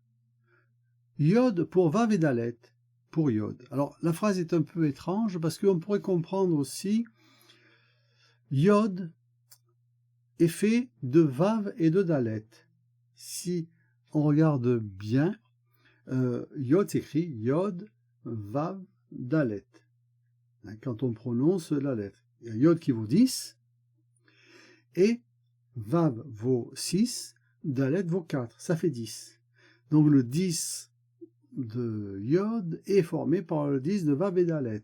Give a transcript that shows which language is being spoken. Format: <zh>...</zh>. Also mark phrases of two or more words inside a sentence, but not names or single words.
<fr>Yod pour vav et dalet, pour yod. Alors la phrase est un peu étrange parce qu'on pourrait comprendre aussi yod est fait de vav et de dalet. Si on regarde bien, yod s'écrit yod, vav, dalet. Quand on prononce la lettre. Il y a yod qui vaut 10, et vav vaut 6, dalet vaut 4. Ça fait 10. Donc le 10 de yod est formé par le 10 de vav et dalet.</fr>